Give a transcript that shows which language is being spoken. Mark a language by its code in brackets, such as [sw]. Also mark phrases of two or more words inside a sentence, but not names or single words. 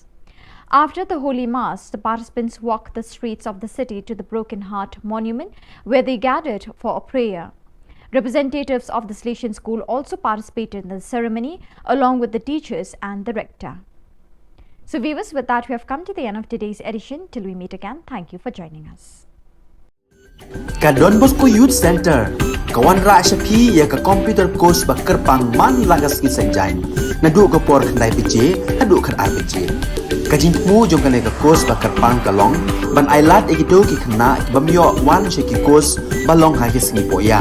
[en] After the Holy Mass, the participants walked the streets of the city to the Broken Heart Monument, where they gathered for a prayer. Representatives of the Salesian School also participated in the ceremony, along with the teachers and the rector. So viewers, with that we have come to the end of today's edition. Till we meet again, thank you for joining us. [kha] Ka Don Bosco Youth Center, kawan ra shapi ya ka [en] computer course [kha] ba kerpang man lagas ki sanjain. Nadu ka por khandai piche, hadu khar ar piche. Kajin mu jong kane ka course ba kerpang kalong, ban ailat egido ki khna ki bamyo wan she ki course balong ha ki sngi poya.